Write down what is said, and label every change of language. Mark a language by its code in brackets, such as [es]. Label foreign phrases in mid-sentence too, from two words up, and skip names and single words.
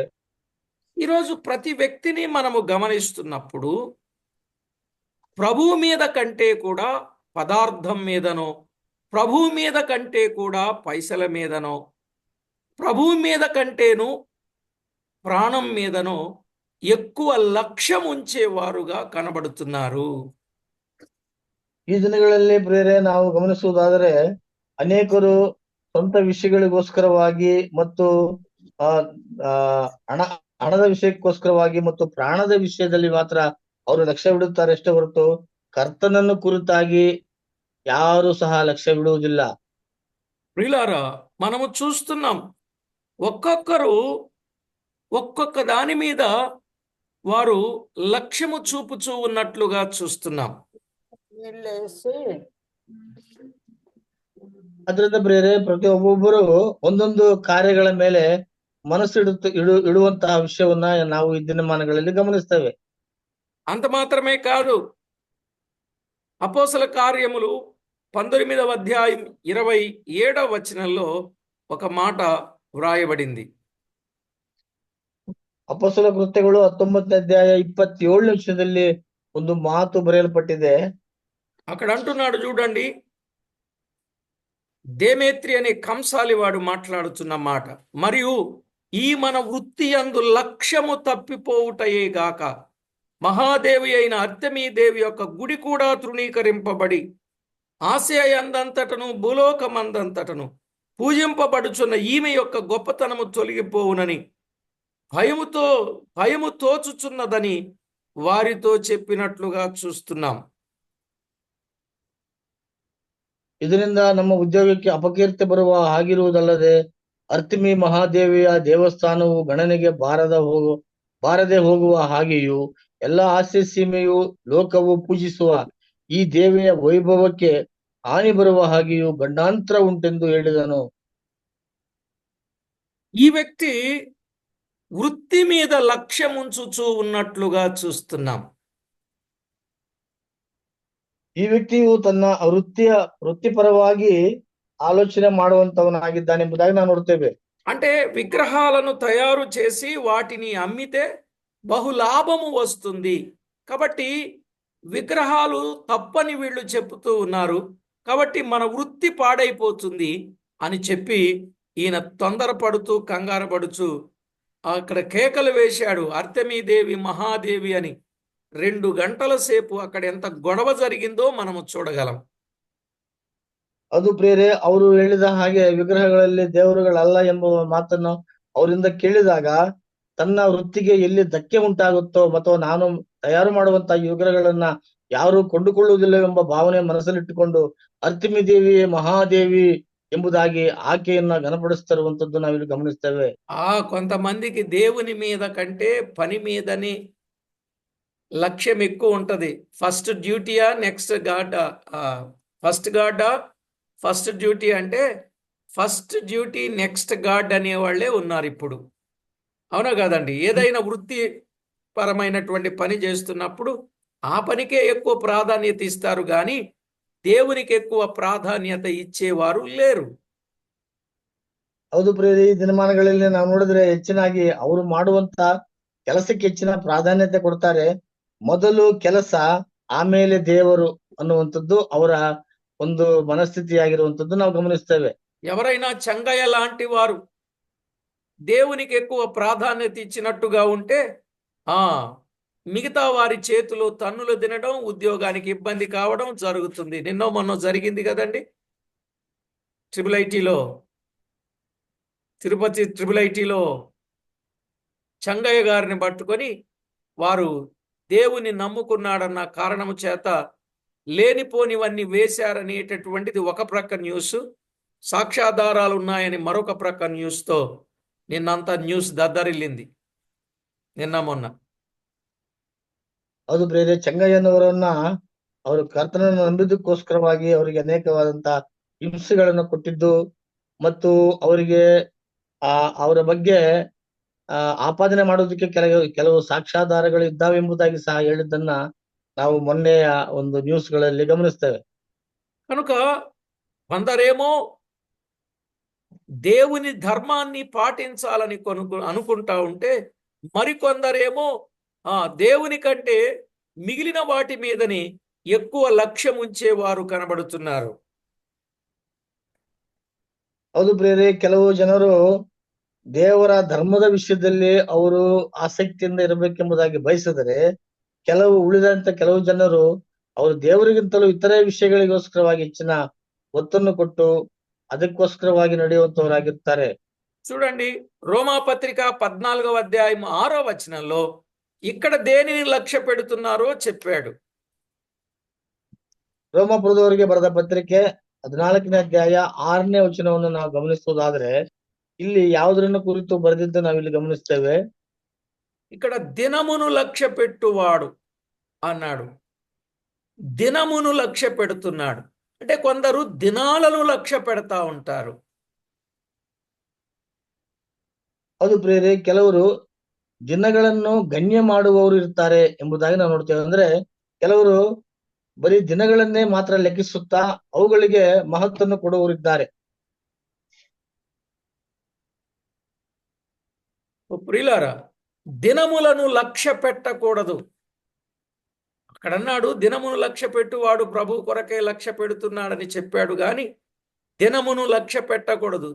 [te] ఈరోజు ప్రతి వ్యక్తిని మనము గమనిస్తున్నప్పుడు ప్రభువు మీద కంటే కూడా పదార్థం మీదనో, ప్రభువు మీద కంటే కూడా పైసల మీదనో, ప్రభువు మీద కంటేను ప్రాణం మీదనో ఎక్కువ లక్ష్యం ఉంచేవారుగా కనబడుతున్నారు. [kn] ಈ ದಿನಗಳಲ್ಲಿ ಪ್ರಿಯರೇ, ನಾವು ಗಮನಿಸುವುದಾದರೆ ಅನೇಕರು ಸ್ವಂತ ವಿಷಯಗಳಿಗೋಸ್ಕರವಾಗಿ ಮತ್ತು ಹಣದ ವಿಷಯಕ್ಕೋಸ್ಕರವಾಗಿ ಮತ್ತು ಪ್ರಾಣದ ವಿಷಯದಲ್ಲಿ ಮಾತ್ರ ಅವರು ಲಕ್ಷ್ಯವಿಡುತ್ತಾರೆ ಅಷ್ಟೇ ಹೊರತು ಕರ್ತನನ್ನು ಕುರಿತಾಗಿ ಯಾರು ಸಹ ಲಕ್ಷ್ಯವಿಡುವುದಿಲ್ಲ. [te] ప్రియులారా, మనము చూస్తున్నాం ఒక్కొక్కరు ఒక్కొక్క దాని మీద వారు లక్ష్యము చూపుచూ ఉన్నట్లుగా చూస్తున్నాం. [kn] ಅದರಿಂದ ಪ್ರಿಯರೇ, ಒಬ್ಬೊಬ್ಬರು ಒಂದೊಂದು ಕಾರ್ಯಗಳ ಮೇಲೆ ಮನಸ್ಸು ಇಡುವಂತಹ ವಿಷಯವನ್ನ ನಾವು ಈ ದಿನಮಾನಗಳಲ್ಲಿ ಗಮನಿಸ್ತೇವೆ. [te] అంత మాత్రమే కాదు, అపోస్తల కార్యములు 19వ అధ్యాయం 27వ వచనంలో ఒక మాట వ్రాయబడింది. [kn] ಅಪೊಸ್ತಲ ಕೃತ್ಯಗಳು 19ನೇ ಅಧ್ಯಾಯ 27ನೇ ವಚನದಲ್ಲಿ ಒಂದು ಮಾತು ಬರೆಯಲ್ಪಟ್ಟಿದೆ. [te] అక్కడ అంటున్నాడు చూడండి, దేమేత్రి అనే కంసాలి వాడు మాట్లాడుతున్న మాట, మరియు ఈ మన వృత్తి యందు లక్ష్యము తప్పిపోవుటయే గాక మహాదేవి అయిన అర్తెమీదేవి యొక్క గుడి కూడా తృణీకరింపబడి ఆసియా యందంతటను భూలోకమందంతటను పూజింపబడుచున్న ఈమె యొక్క గొప్పతనము తొలగిపోవునని భయము తోచుచున్నదని వారితో చెప్పినట్లుగా చూస్తున్నాం. [kn] ಇದರಿಂದ ನಮ್ಮ ಉದ್ಯೋಗಕ್ಕೆ ಅಪಕೀರ್ತಿ ಬರುವ ಹಾಗಿರುವುದಲ್ಲದೆ ಅರ್ತಿಮಿ ಮಹಾದೇವಿಯ ದೇವಸ್ಥಾನವು ಗಣನೆಗೆ ಬಾರದೆ ಹೋಗುವ ಹಾಗೆಯೂ ಎಲ್ಲ ಆಸ್ಯ ಸೀಮೆಯು ಲೋಕವು ಪೂಜಿಸುವ ಈ ದೇವಿಯ ವೈಭವಕ್ಕೆ ಹಾನಿ ಬರುವ ಹಾಗೆಯೂ ಗಂಡಾಂತರ ಉಂಟೆಂದು ಹೇಳಿದನು. [te] ఈ వ్యక్తి వృత్తి మీద లక్ష్యం ఉంచుచూ ఉన్నట్లుగా చూస్తున్నాం. [kn] ಈ ವ್ಯಕ್ತಿಯು ತನ್ನ ವೃತ್ತಿಪರವಾಗಿ ಆಲೋಚನೆ ಮಾಡುವಂತವನಾಗಿದ್ದಾನೆಂಬುದಾಗಿ ನಾವು ನೋಡ್ತೇವೆ. [te] అంటే విగ్రహాలను తయారు చేసి వాటిని అమ్మితే బహులాభము వస్తుంది కాబట్టి విగ్రహాలు తప్పని వీళ్ళు చెబుతూ ఉన్నారు, కాబట్టి మన వృత్తి పాడైపోతుంది అని చెప్పి ఈయన తొందరపడుతూ కంగారు పడుచు అక్కడ కేకలు వేశాడు, అర్తెమీదేవి మహాదేవి అని. 2 గంటల సేపు అక్కడ ఎంత గొడవ జరిగిందో మనము చూడగలం. [kn] ಅದು ಪ್ರಿಯರೇ, ಅವರು ಹೇಳಿದ ಹಾಗೆ ವಿಗ್ರಹಗಳಲ್ಲಿ ದೇವರುಗಳಲ್ಲ ಎಂಬ ಮಾತನ್ನು ಅವರಿಂದ ಕೇಳಿದಾಗ ತನ್ನ ವೃತ್ತಿಗೆ ಎಲ್ಲಿ ಧಕ್ಕೆ ಉಂಟಾಗುತ್ತೋ ಮತ್ತು ನಾನು ತಯಾರು ಮಾಡುವಂತಹ ಈ ವಿಗ್ರಹಗಳನ್ನ ಯಾರು ಕೊಂಡುಕೊಳ್ಳುವುದಿಲ್ಲವೆಂಬ ಭಾವನೆ ಮನಸ್ಸಲ್ಲಿಟ್ಟುಕೊಂಡು ಅರ್ತಿಮಿ ದೇವಿ ಮಹಾದೇವಿ ಎಂಬುದಾಗಿ ಆಕೆಯನ್ನ ಘನಪಡಿಸ್ತಿರುವಂತದ್ದು ನಾವಿಲ್ಲಿ ಗಮನಿಸ್ತೇವೆ. [te] కొంతమందికి దేవుని మీద కంటే పని మీదని లక్ష్యం ఎక్కువ ఉంటది. [en] first duty-ya next God-a? first duty [te] అంటే [en] first duty next God [te] అనేవాళ్లే ఉన్నారు ఇప్పుడు, అవునా కాదండి? ఏదైనా వృత్తి పరమైనటువంటి పని చేస్తున్నప్పుడు ఆ పనికే ఎక్కువ ప్రాధాన్యత ఇస్తారు కానీ దేవునికి ఎక్కువ ప్రాధాన్యత ఇచ్చేవారు లేరు. [kn] ಹೌದು ಪ್ರಿಯರೇ, ಈ ದಿನಮಾನಗಳಲ್ಲಿ ನಾವು ನೋಡಿದ್ರೆ ಹೆಚ್ಚಿನಾಗಿ ಅವರು ಮಾಡುವಂತ ಕೆಲಸಕ್ಕೆ ಹೆಚ್ಚಿನ ಪ್ರಾಧಾನ್ಯತೆ ಕೊಡ್ತಾರೆ. ಮೊದಲು ಕೆಲಸ, ಆಮೇಲೆ ದೇವರು ಅನ್ನುವಂಥದ್ದು ಅವರ ಒಂದು ಮನಸ್ಥಿತಿಯಾಗಿರುವಂತದ್ದು ನಾವು ಗಮನಿಸ್ತೇವೆ. [te] ఎవరైనా చంగయ్య లాంటి వారు దేవునికి ఎక్కువ ప్రాధాన్యత ఇచ్చినట్టుగా ఉంటే మిగతా వారి చేతిలో తన్నులు తినడం, ఉద్యోగానికి ఇబ్బంది కావడం జరుగుతుంది. నిన్నో మొన్న జరిగింది కదండి, తిరుపతి ట్రిపుల్ ఐటీలో చంగయ్య గారిని పట్టుకొని వారు దేవుని నమ్ముకున్నాడన్న కారణము చేత లేనిపోనివన్నీ వేశారనేటటువంటిది ఒక ప్రక్క న్యూస్, సాక్ష్యాధారాలు ఉన్నాయని మరొక ప్రక్క న్యూస్తో నిన్నంతా న్యూస్ దద్దరిల్లింది నిన్న మొన్న. [kn] ಹೌದು ಪ್ರಿಯರೇ, ಚಂಗಯ್ಯನವರನ್ನ ಅವರು ಕರ್ತನನ್ನು ನಂಬಿದ್ದಕ್ಕೋಸ್ಕರವಾಗಿ ಅವರಿಗೆ ಅನೇಕವಾದಂತ ಹಿಂಸೆಗಳನ್ನು ಕೊಟ್ಟಿದ್ದು ಮತ್ತು ಅವರಿಗೆ ಅವರ ಬಗ್ಗೆ ಆಪಾದನೆ ಮಾಡೋದಕ್ಕೆ ಕೆಲವು ಸಾಕ್ಷ್ಯಾಧಾರಗಳು ಇದ್ದಾವೆ ಎಂಬುದಾಗಿ ಸಹ ಹೇಳಿದ್ದನ್ನ ನಾವು ಮೊನ್ನೆಯ ಒಂದು ನ್ಯೂಸ್ಗಳಲ್ಲಿ ಗಮನಿಸ್ತೇವೆ. [te] కనుక కొందరేమో దేవుని ధర్మాన్ని పాటించాలని అనుకుంటా ఉంటే మరికొందరేమో దేవుని కంటే మిగిలిన వాటి మీదని ఎక్కువ లక్ష్యం ఉంచేవారు కనబడుతున్నారు. [kn] ಹೌದು ಪ್ರಿಯರೇ, ಕೆಲವು ಜನರು ದೇವರ ಧರ್ಮದ ವಿಷಯದಲ್ಲಿ ಅವರು ಆಸಕ್ತಿಯಿಂದ ಇರಬೇಕೆಂಬುದಾಗಿ ಬಯಸಿದರೆ, ಕೆಲವು ಜನರು ಅವರು ದೇವರಿಗಿಂತಲೂ ಇತರೆ ವಿಷಯಗಳಿಗೋಸ್ಕರವಾಗಿ ಹೆಚ್ಚಿನ ಒತ್ತನ್ನು ಕೊಟ್ಟು ಅದಕ್ಕೋಸ್ಕರವಾಗಿ ನಡೆಯುವಂತವರಾಗಿರ್ತಾರೆ. [te] చూడండి, రోమాపత్రిక 14వ అధ్యాయం 6వ వచనంలో ఇక్కడ దేనిని లక్ష్య పెడుతున్నారో చెప్పాడు. [kn] ರೋಮಾಪುರದವರಿಗೆ ಬರೆದ ಪತ್ರಿಕೆ 14ನೇ ಅಧ್ಯಾಯ 6ನೇ ವಚನವನ್ನು ನಾವು ಗಮನಿಸುವುದಾದ್ರೆ ಇಲ್ಲಿ ಯಾವುದರನ್ನು ಕುರಿತು ಬರೆದಿದ್ದು ನಾವಿಲ್ಲಿ ಗಮನಿಸ್ತೇವೆ. [te] ఇక్కడ దినమును లక్ష్య పెట్టువాడు అన్నాడు. దినమును లక్ష్య పెడుతున్నాడు అంటే కొందరు దినాలను లక్ష్య పెడతా ఉంటారు. [kn] ಹೌದು ಪ್ರಿಯರೇ, ಕೆಲವರು ದಿನಗಳನ್ನು ಗಣ್ಯ ಮಾಡುವವರು ಇರ್ತಾರೆ ಎಂಬುದಾಗಿ ನಾವು ನೋಡ್ತೇವೆ. ಅಂದ್ರೆ ಕೆಲವರು ಬರೀ ದಿನಗಳನ್ನೇ ಮಾತ್ರ ಲೆಕ್ಕಿಸುತ್ತಾ ಅವುಗಳಿಗೆ ಮಹತ್ವವನ್ನು ಕೊಡುವವರಿದ್ದಾರೆ. [te] ప్రియులారా, దినములను లక్ష్య పెట్టకూడదు. అక్కడన్నాడు దినమును లక్ష్య పెట్టువాడు ప్రభు కొరకే లక్ష్య పెడుతున్నాడని చెప్పాడు గాని దినమును లక్ష్య పెట్టకూడదు.